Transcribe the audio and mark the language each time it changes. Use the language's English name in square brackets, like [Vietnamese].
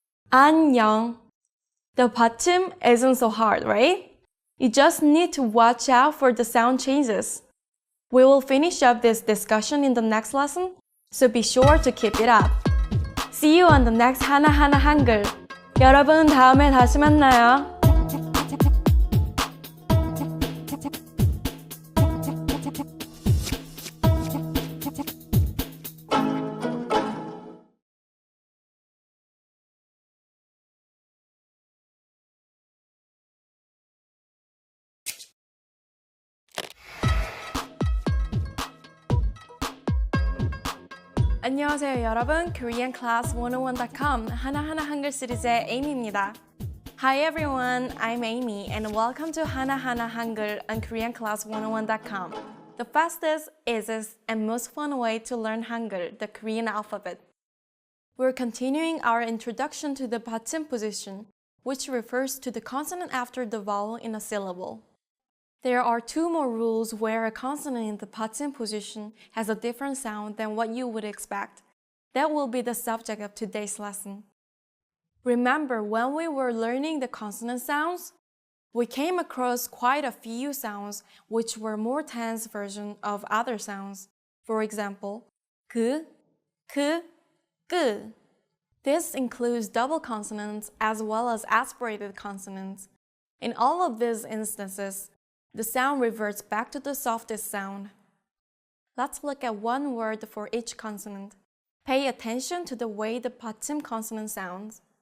[Korean] 안녕. [English] The 받침 isn't so hard, right? You just need to watch out for the sound changes. We will finish up this discussion in the next lesson, so be sure to keep it up. See you on the next Hana Hana Hangul. [Korean] 여러분, 다음에 다시 만나요. 안녕하세요 여러분, koreanclass101.com 하나하나 한글 시리즈의 Amy입니다. [English] Hi everyone, I'm Amy and welcome to Hana Hana Hangul on koreanclass101.com, the fastest, easiest, and most fun way to learn Hangul, the Korean alphabet. We're continuing our introduction to the 받침 position, which refers to the consonant after the vowel in a syllable. There are 2 more rules where a consonant in the 받침 position has a different sound than what you would expect. That will be the subject of today's lesson. Remember, when we were learning the consonant sounds, we came across quite a few sounds which were more tense versions of other sounds. For example, 그, 크, 끄. This includes double consonants as well as aspirated consonants. In all of these instances, the sound reverts back to the softest sound. Let's look at one word for each consonant. Pay attention to the way the 받침 consonant sounds.